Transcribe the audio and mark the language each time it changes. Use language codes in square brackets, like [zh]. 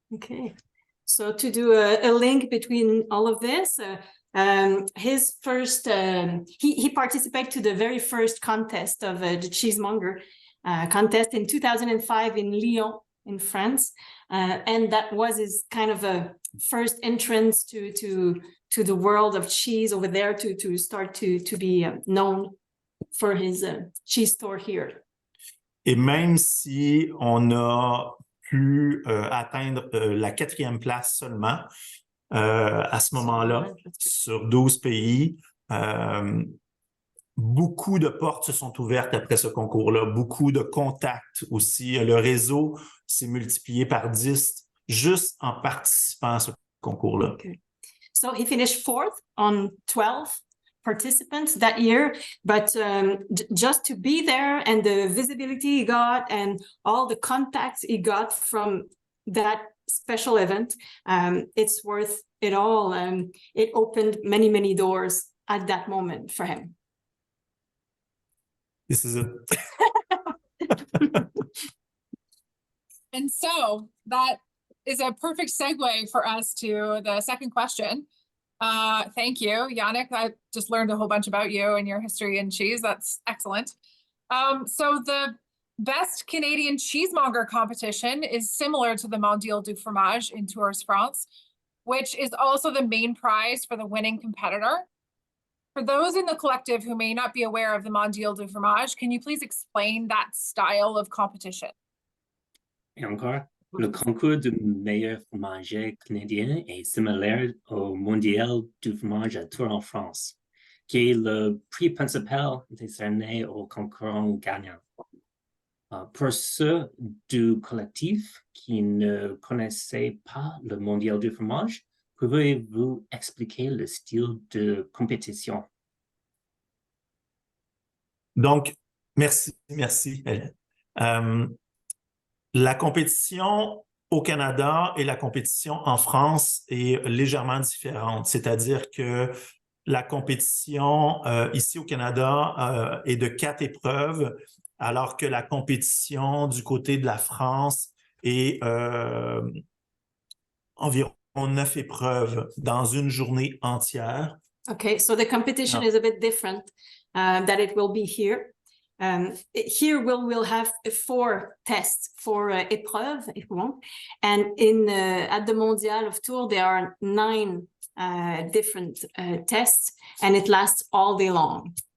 [en] Okay, so to do a link between all of this, his first, he participated to the very first contest of the Cheesemonger contest in 2005 in Lyon, in France, and that was his kind of a first entrance to the world of cheese over there, to start to be known for his cheese store here. [fr] Et même si on a pu atteindre la 4e place seulement à ce moment-là, sur 12 pays, beaucoup de portes se sont ouvertes après ce concours-là, beaucoup de contacts aussi. Le réseau s'est multiplié par 10 juste en participant à ce concours-là. [en] Okay. So he finished 4th on 12 participants that year, but just to be there and the visibility he got and all the contacts he got from that special event, it's worth it all. It opened many, many doors at that moment for him. This is it. And so that is a perfect segue for us to the second question. Thank you, Yannick. I just learned a whole bunch about you and your history in cheese. That's excellent. So the Best Canadian Cheesemonger Competition is similar to the Mondial du Fromage in Tours, France, which is also the main prize for the winning competitor. For those in the collective who may not be aware of the Mondial du Fromage, can you please explain that style of competition? [fr] Et encore, le concours du meilleur fromager canadien est similaire au Mondial du Fromage à Tours en France, qui est le prix principal décerné aux concurrents gagnants. Pour ceux du collectif qui ne connaissaient pas le Mondial du Fromage, pouvez-vous expliquer le style de compétition? Donc, merci, Hélène. La compétition au Canada et la compétition en France est légèrement différente. C'est-à-dire que la compétition ici au Canada est de 4 épreuves, alors que la compétition du côté de la France est environ 9 épreuves dans une journée entière. [en] Okay, so the competition is a bit different that it will be here. Here we'll have 4 tests, [fr] 4 épreuves, [en] if we want. And at the Mondial of Tours, there are 9 different tests, and it lasts all day long.